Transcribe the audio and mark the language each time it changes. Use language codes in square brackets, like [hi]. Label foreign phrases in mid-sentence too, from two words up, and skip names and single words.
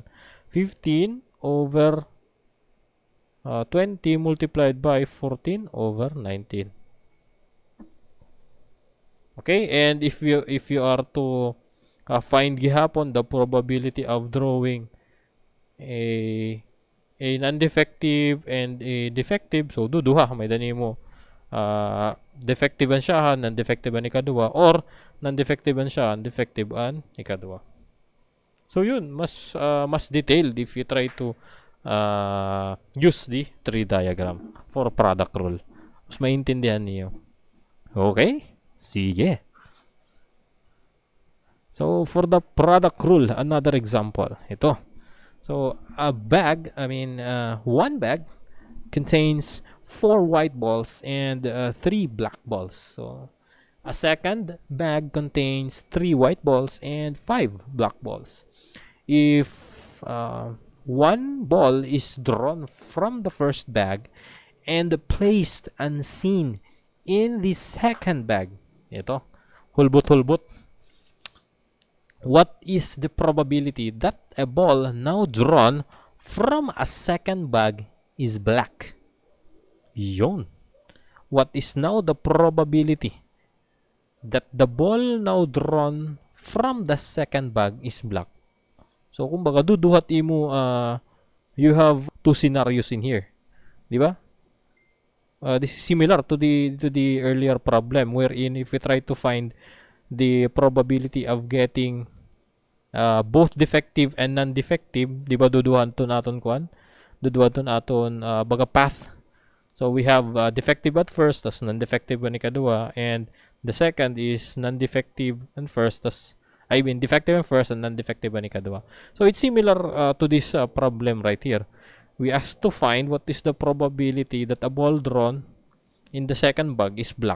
[en] 15 over 20 multiplied by 14 over 19. Okay, and if you are to find gihapon the probability of drawing a non-defective and a defective, so [msb] duha may dani mo [en] defective [msb] an siya, [en] non-defective [msb] an ikaduha, [en] or non-defective [msb] an siya, [en] defective [msb] an ikaduha. [en] So [tl] yun, mas [en] detailed if you try to use the tree diagram for product rule. [tl] Mas maintindihan niyo. Okay? Sige. [en] So for the product rule, another example. Ito. So a bag, one bag contains 4 white balls and 3 black balls. So a second bag contains 3 white balls and 5 black balls. If one ball is drawn from the first bag and placed unseen in the second bag, ito, hulbot-hulbot, what is the probability that a ball now drawn from a second bag is black? Yun. What is now the probability that the ball now drawn from the second bag is black? So, [msb] kumbaga, duduhat imo, [en] you have 2 scenarios in here. [tl] Di ba? [en] This is similar to the earlier problem wherein if we try to find the probability of getting both defective and non-defective, [msb] di ba duduhan to naton kuan? Duduhan to naton baga path. [en] So we have defective at first, tas non-defective [msb] an ikaduha, [en] and the second is non-defective and first, tas defective and first and non-defective an ikaduha. So it's similar to this problem right here. We asked to find what is the probability that a ball drawn in the second bag is black.